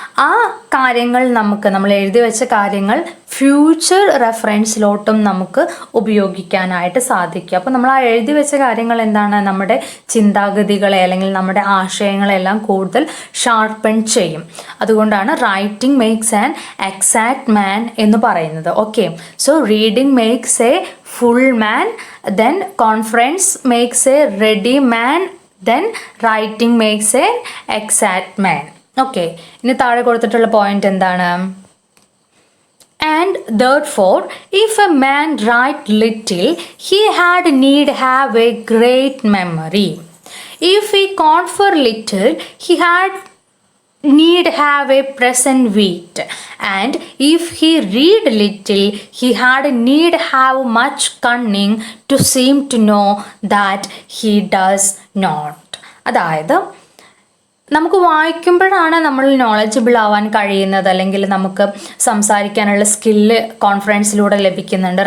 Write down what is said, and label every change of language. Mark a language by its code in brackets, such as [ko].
[ml] ആ കാര്യങ്ങൾ നമ്മൾ എഴുതി വെച്ച കാര്യങ്ങൾ ഫ്യൂച്ചർ റെഫറൻസിലോട്ടും നമുക്ക് ഉപയോഗിക്കാനായിട്ട് സാധിക്കും. അപ്പോൾ നമ്മൾ ആ എഴുതി വെച്ച കാര്യങ്ങൾ എന്താണ്, നമ്മുടെ ചിന്താഗതികളെ അല്ലെങ്കിൽ നമ്മുടെ ആശയങ്ങളെല്ലാം കൂടുതൽ ഷാർപ്പൺ ചെയ്യും. അതുകൊണ്ടാണ് [en] writing makes an exact man [ml] എന്ന് പറയുന്നത്. [en] Okay, so reading makes a full man, then conference makes a ready man, then writing makes a exact man. [ml] Okay, ഇനി താഴെ കൊടുത്തിട്ടുള്ള പോയിന്റ് എന്താണ്? [en] And therefore, if a man write little, he had need have a great memory. If he confer little, he had need have a present wit, and if he read little, he had need have much cunning to seem to know that he does not. [ml] അതായത് നമുക്ക് വായിക്കുമ്പോഴാണ് നമ്മൾ knowledgeable ആവാൻ കഴിയുന്നത്, അല്ലെങ്കിൽ നമുക്ക് സംസാരിക്കാനുള്ള skill കോൺഫിഡൻസിലൂടെ ലഭിക്കുന്നുണ്ട്.